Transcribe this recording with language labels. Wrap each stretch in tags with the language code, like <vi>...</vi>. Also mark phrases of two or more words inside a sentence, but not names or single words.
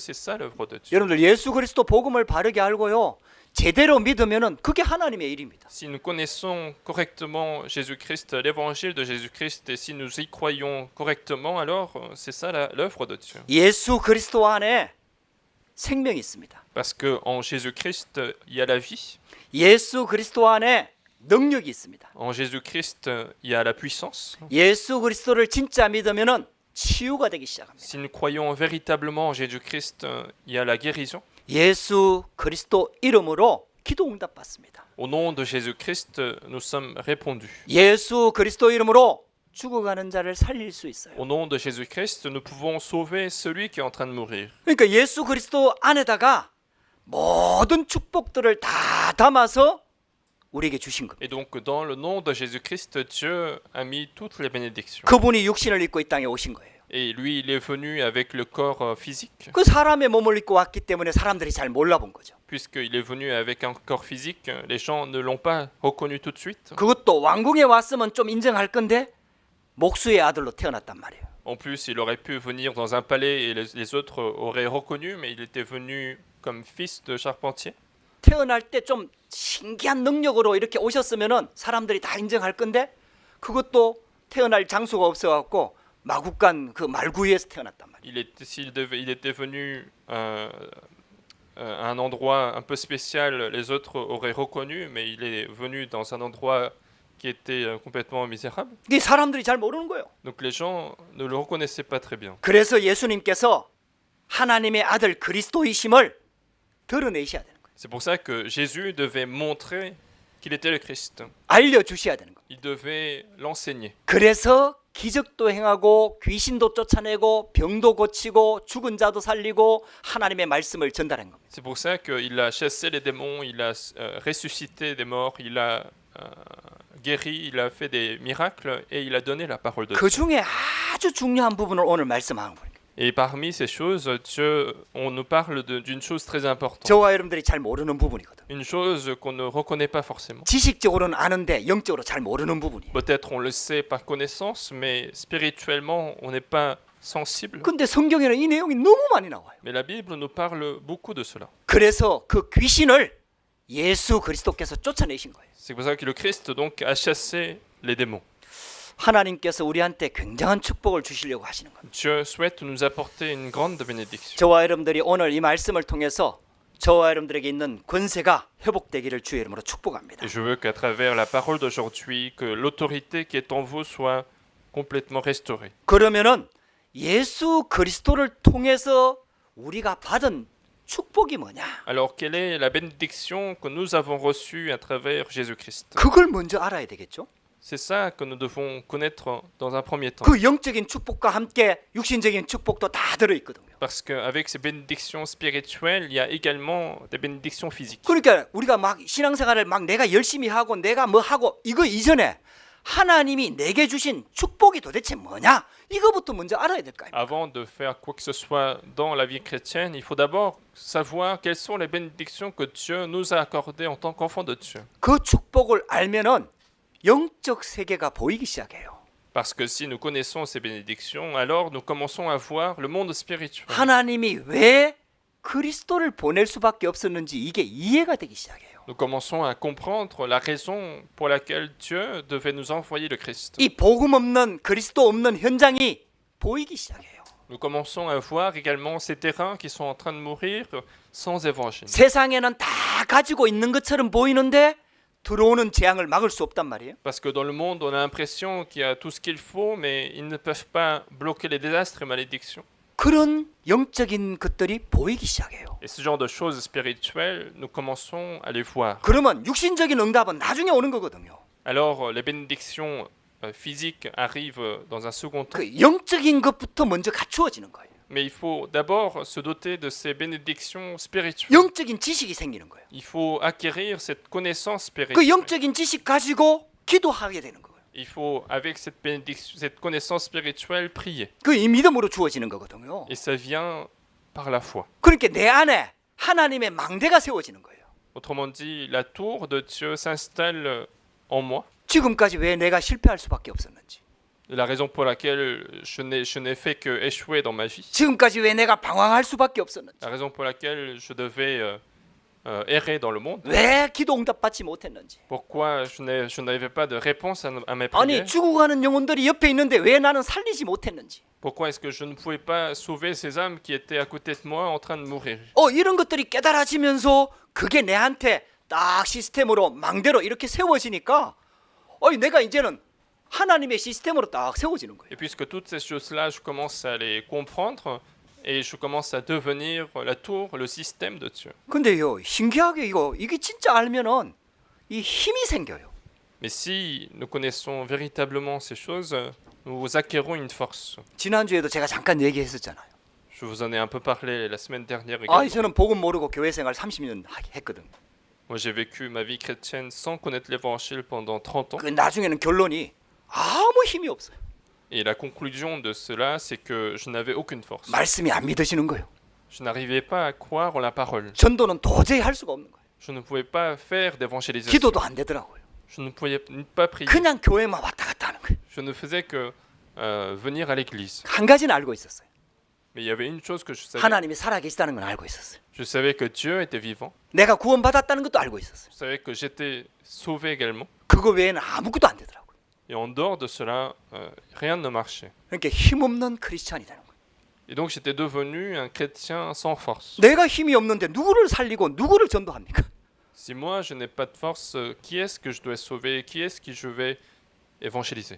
<fr>C'est ça l'œuvre de Dieu.</fr> <ko>여러분들 예수 그리스도 복음을 바르게 알고요. 제대로 믿으면은 그게 하나님의 일입니다.</ko> <fr>Si nous connaissons correctement Jésus-Christ, l'évangile de Jésus-Christ, et si nous y croyons correctement, alors c'est ça l'œuvre de Dieu.</fr> <ko>예수 그리스도 안에 생명이 있습니다.</ko> <fr>Parce que en Jésus-Christ, il y a la vie.</fr> <ko>예수 그리스도 안에 능력이 있습니다.</ko> <fr>En Jésus-Christ, il y a la puissance.</fr> <ko>예수 그리스도를 진짜 믿으면은 치유가 되기 시작합니다.</ko> <fr>Si nous croyons véritablement en Jésus-Christ, il y a la guérison.</fr> <ko>예수 그리스도 이름으로 기도 응답 받습니다.</ko> <fr>Au nom de Jésus-Christ, nous sommes répondus.</fr> <ko>예수 그리스도 이름으로 죽어가는 자를 살릴 수 있어요.</ko> <fr>Au nom de Jésus-Christ, nous pouvons sauver celui qui est en train de mourir.</fr> <ko>그러니까 예수 그리스도 안에다가 모든 축복들을 다 담아서 우리에게 주신 겁니다.</ko> <fr>Et donc, dans le nom de Jésus-Christ, Dieu a mis toutes les bénédictions.</fr> <ko>그분이 육신을 입고 이 땅에 오신 거예요.</ko> <fr>Et lui, il est venu avec le corps physique.</fr> <ko>그 사람의 몸을 입고 왔기 때문에 사람들이 잘 몰라본 거죠.</ko> <fr>Puisqu'il est venu avec un corps physique, les gens ne l'ont pas reconnu tout de suite.</fr> <ko>그것도 왕궁에 왔으면 좀 인정할 건데 목수의 아들로 태어났단 말이에요.</ko> <fr>En plus, il aurait pu venir dans un palais et les autres auraient reconnu, mais il était venu comme fils de charpentier.</fr> <ko>태어날 때 좀 신기한 능력으로 이렇게 오셨으면은 사람들이 다 인정할 건데 그것도 태어날 장소가 없어갖고 마국간 그 말구이에서 태어났단 말이에요.</ko> <fr>Il était venu à un endroit un peu spécial, les autres auraient reconnu, mais il est venu dans un endroit qui était complètement misérable.</fr> <ko>이 사람들이 잘 모르는 거예요.</ko> <fr>Donc les gens ne le reconnaissaient pas très bien.</fr> <ko>그래서 예수님께서 하나님의 아들 그리스도이심을 드러내셔야 되는 거예요.</ko> <fr>C'est pour ça que Jésus devait montrer qu'il était le Christ.</fr> <ko>알려주셔야 되는 거예요.</ko> <fr>Il devait l'enseigner.</fr> <ko>그래서 기적도 행하고 귀신도 쫓아내고 병도 고치고 죽은 자도 살리고 하나님의 말씀을 전달한 겁니다.</ko> <fr>C'est pour ça qu'il a chassé les démons, il a ressuscité des morts, il a guéri, il a fait des miracles et il a donné la parole de Dieu.</fr> <ko>그 중에 아주 중요한 부분을 오늘 말씀하는 거예요.</ko> <fr>Et parmi ces choses, on nous parle d'une chose très importante.</fr> <ko>저와 여러분들이 잘 모르는 부분이거든.</ko> <fr>Une chose qu'on ne reconnaît pas forcément.</fr> <ko>지식적으로는 아는데 영적으로 잘 모르는 부분이에요.</ko> <fr>Peut-être on le sait par connaissance, mais spirituellement, on n'est pas sensible.</fr> <ko>근데 성경에는 이 내용이 너무 많이 나와요.</ko> <fr>Mais la Bible nous parle beaucoup de cela.</fr> <ko>그래서 그 귀신을 예수 그리스도께서 쫓아내신 거예요.</ko> <fr>C'est pour ça que le Christ donc a chassé les démons.</fr> <ko>하나님께서 우리한테 굉장한 축복을 주시려고 하시는 겁니다.</ko> <fr>Dieu souhaite nous apporter une grande bénédiction.</fr> <ko>저와 여러분들이 오늘 이 말씀을 통해서 저와 여러분들에게 있는 권세가 회복되기를 주의 이름으로 축복합니다.</ko> <fr>Et je veux qu'à travers la parole d'aujourd'hui, que l'autorité qui est en vous soit complètement restaurée.</fr> <ko>그러면은 예수 그리스도를 통해서 우리가 받은 축복이 뭐냐?</ko> <fr>Alors, quelle est la bénédiction que nous avons reçue à travers Jésus-Christ?</fr> <ko>그걸 먼저 알아야 되겠죠?</ko> <fr>C'est ça que nous devons connaître dans un premier temps.</fr> <ko>그 영적인 축복과 함께 육신적인 축복도 다 들어 있거든요.</ko> <fr>Parce qu'avec ces bénédictions spirituelles, il y a également des bénédictions physiques.</fr> <ko>그러니까 우리가 막 신앙생활을 막 내가 열심히 하고 내가 뭐 하고 이거 이전에 하나님이 내게 주신 축복이 도대체 뭐냐? 이거부터 먼저 알아야 될 거 아닙니까?</ko> <fr>Avant de faire quoi que ce soit dans la vie chrétienne, il faut d'abord savoir quelles sont les bénédictions que Dieu nous a accordées en tant qu'enfants de Dieu.</fr> <ko>그 축복을 알면은 영적 세계가 보이기 시작해요.</ko> <fr>Parce que si nous connaissons ces bénédictions, alors nous commençons à voir le monde spirituel.</fr> <ko>하나님이 왜 그리스도를 보낼 수밖에 없었는지 이게 이해가 되기 시작해요.</ko> <fr>Nous commençons à comprendre la raison pour laquelle Dieu devait nous envoyer le Christ.</fr> <ko>이 복음 없는 그리스도 없는 현장이 보이기 시작해요.</ko> <fr>Nous commençons à voir également ces terrains qui sont en train de mourir sans évangile.</fr> <ko>세상에는 다 가지고 있는 것처럼 보이는데 들어오는 재앙을 막을 수 없단 말이에요.</ko> <fr>Parce que dans le monde, on a l'impression qu'il y a tout ce qu'il faut, mais ils ne peuvent pas bloquer les désastres et malédictions.</fr> <ko>그런 영적인 것들이 보이기 시작해요.</ko> <fr>Et ce genre de choses spirituelles, nous commençons à les voir.</fr> <ko>그러면 육신적인 응답은 나중에 오는 거거든요.</ko> <fr>Alors, les bénédictions physiques arrivent dans un second temps.</fr> <ko>그 영적인 것부터 먼저 갖추어지는 거예요.</ko> <fr>Mais il faut d'abord se doter de ces bénédictions spirituelles.</fr> <ko>영적인 지식이 생기는 거예요.</ko> <fr>Il faut acquérir cette connaissance 그 spirituelle.</fr> <ko>영적인 지식 가지고 기도하게 되는 거예요.</ko> <fr>Il faut, avec cette bénédiction, cette connaissance spirituelle, prier.</fr> <ko>그 이 믿음으로 주어지는 거거든요.</ko> <fr>Et ça vient par la foi.</fr> <ko>그러니까 내 안에 하나님의 망대가 세워지는 거예요.</ko> <fr>Autrement dit, la tour de Dieu s'installe en moi.</fr> <ko>지금까지 왜 내가 실패할 수밖에 없었는지,</ko> <fr>La raison pour laquelle je n'ai fait que échouer dans ma vie.</fr> <ko>지금까지 왜 내가 방황할 수밖에 없었는지,</ko> <fr>La raison pour laquelle je devais errer dans le monde.</fr> <ko>왜 기도 응답 받지 못했는지.</ko> <fr>Pourquoi je n'avais pas de réponse à mes</fr> <ko>아니</ko> <fr>prières.</fr> <ko>죽어가는 영혼들이 옆에 있는데 왜 나는 살리지 못했는지.</ko> <fr>Pourquoi est-ce que je ne pouvais pas sauver ces âmes qui étaient à côté de moi en train de mourir.</fr> <ko>이런 것들이 깨달아지면서 그게 내한테 딱 시스템으로 망대로 이렇게 세워지니까 내가 이제는 하나님의 시스템으로 딱 세워지는 거예요.</ko> <fr>Et puisque toutes ces choses-là, je commence à les comprendre et je commence à devenir la tour, le système de Dieu.</fr> <ko>근데요, 신기하게 이게 진짜 알면은 이 힘이 생겨요.</ko> <fr>Mais si nous connaissons véritablement ces choses, nous acquérons une force.</fr> <ko>지난주에도 제가 잠깐 얘기했었잖아요.</ko> <fr>Je vous en ai un peu parlé la semaine dernière également.</fr> <ko>저는 복음 모르고 교회 생활 30년 했거든요.</ko> <fr>Moi, j'ai vécu ma vie chrétienne sans connaître l'évangile pendant 30 ans.</fr> <ko>그 나중에는 결론이 아무 힘이 없어요.</ko> <fr>Et la conclusion de cela, c'est que je n'avais aucune force.</fr> <ko>말씀이 안 믿어지는 거예요.</ko> <fr>Je n'arrivais pas à croire en la parole.</fr> <ko>전도는 도저히 할 수가 없는 거예요.</ko> <fr>Je ne pouvais pas faire d'évangélisation.</fr> <ko>기도도 안 되더라고요.</ko> <fr>Je ne pouvais pas prier.</fr> <ko>그냥 교회만 왔다 갔다 하는 거예요.</ko> <fr>Je ne faisais que venir à l'église.</fr> <ko>한 가지는 알고 있었어요.</ko> <fr>Mais il y avait une chose que je savais.</fr> <ko>하나님이 살아계시다는 건 알고 있었어요.</ko> <fr>Je savais que Dieu était vivant.</fr> <ko>내가 구원받았다는 것도 알고 있었어요.</ko> <fr>Je savais que j'étais sauvé également.</fr> <ko>그거 외에는 아무것도 안 되더라고요.</ko> <fr>Et en dehors de cela, rien ne marchait.</fr> <ko>그러니까 힘없는 크리스찬이 되는 거예요.</ko> <fr>Et donc j'étais devenu un chrétien sans force.</fr> <ko>내가 힘이 없는데 누구를 살리고 누구를 전도합니까?</ko> <fr>Si moi je n'ai pas de force, qui est-ce que je dois sauver? Qui est-ce que je vais évangéliser?</fr>